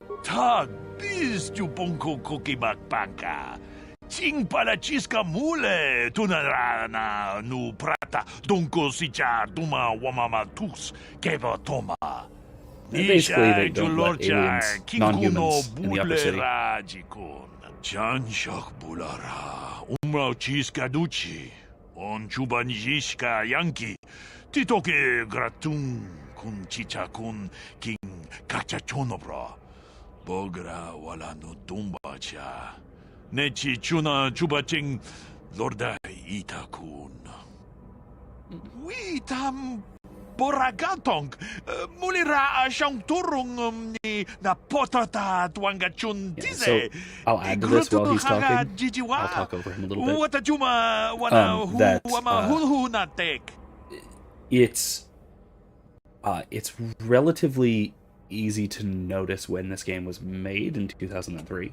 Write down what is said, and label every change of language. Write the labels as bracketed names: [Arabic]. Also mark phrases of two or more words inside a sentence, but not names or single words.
[English] Basically, they don't let aliens, non-humans, in the upper city. On Chubanjishka Yankee, Titoke Gratun kun Chichakun King Kachachonobra, Bogra wala no Dumbacha, Nechi Chuna Chubaching Lorda Itakun. We tam Boragatong, Mulira Shangturung ni na potata Twangachun Dize. So I'll add to this while he's talking. I'll talk over him a little bit. It's relatively easy to notice when this game was made in 2003.